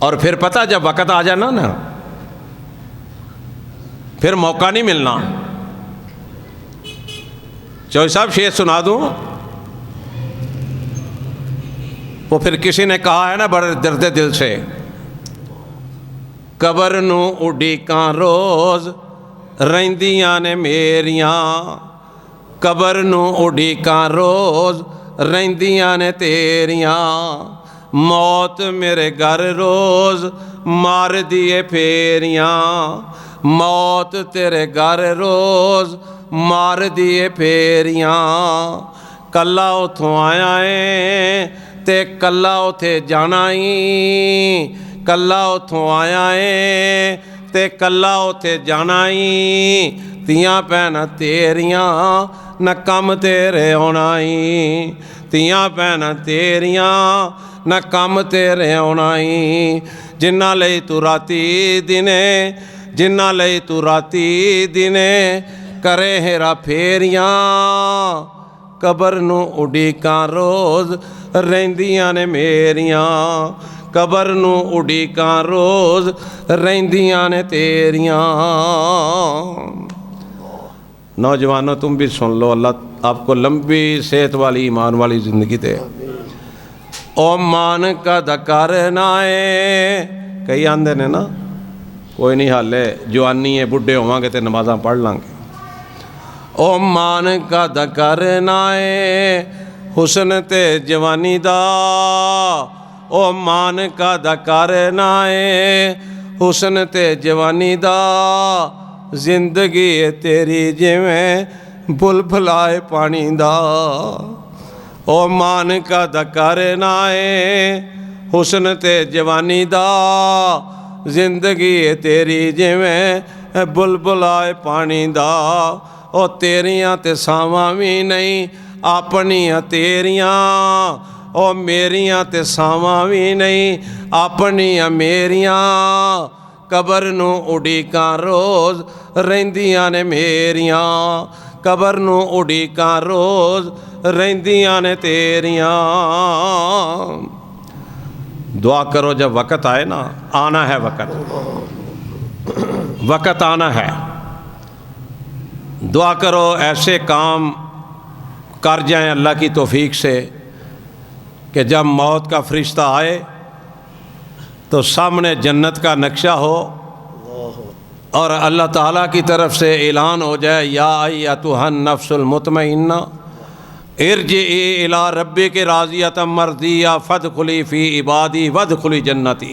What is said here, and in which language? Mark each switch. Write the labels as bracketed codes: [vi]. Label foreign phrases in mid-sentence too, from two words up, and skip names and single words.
[pa] اور پھر پتہ جب وقت آ جانا نا پھر موقع نہیں ملنا. [ur] چوہی صاحب شعر سنا دوں. وہ پھر کسی نے کہا ہے نا بڑے درد دل سے, [pa] قبر نو اڈیکاں روز رہندیاں نے میریاں, قبر نو اڈیکاں روز رہندیاں نے تیریاں, موت میرے گھر روز مار دیے پھیریاں, موت تیرے گھر روز مار دیے پھیریاں, کلا اتھوں آیا ہے تے کلا اتھے جانا ہی, کلا اتھوں آیا ہے تے کلا اتھے جانا ہی, تیاں بھیناں تیریاں نہ کم تیرے ہونا ہی, تیاں بھیناں تیریاں نہ کم تیرے ہونا ہی, جنہ لئی تو راتی دنے, جنہ لئی تو راتی دنے کرے ہیرا پھیریاں, قبر نو اڈیکاں روز رہندیاں نے میریاں, قبر نو اڈیکاں روز رہندیاں نے تیریاں. [ur] نوجوانوں تم بھی سن لو, اللہ آپ کو لمبی صحت والی ایمان والی زندگی دے. [pa] او مان کا دکار نہ ہے, کئی آندے نے نا کوئی نہیں حالے جوانی ہے بڈھے ہوواں گے تے نمازاں پڑھ لیں گے. او مان کا دکار نہ ہے حسن تے جوانی دا, او مان کا دکار نہ ہے حسن تے جوانی دا, زندگی ہے تیری جویں بل بھلائے پانی دا, او مان کا دکار نہ ہے حسن تے جوانی دا, زندگی ہے تیری جویں بل بھلائے پانی دا, او تیریاں تے ساواں بھی نہیں اپنیاں تیریاں, او میریاں تے ساواں بھی نہیں اپنیاں میریاں, قبر نو اڈیکاں روز رہندیاں نے میریاں, قبر نو اڈیکاں روز رہندیاں نے تیریاں. [ur] دعا کرو جب وقت آئے نا, آنا ہے وقت, وقت آنا ہے. دعا کرو ایسے کام کر جائیں اللہ کی توفیق سے کہ جب موت کا فرشتہ آئے تو سامنے جنت کا نقشہ ہو اور اللہ تعالیٰ کی طرف سے اعلان ہو جائے, [ar] یا ایتھا النفس المطمئنہ ارجعی الی ربک راضیۃ مرضیہ فادخلی فی عبادی وادخلی جنتی.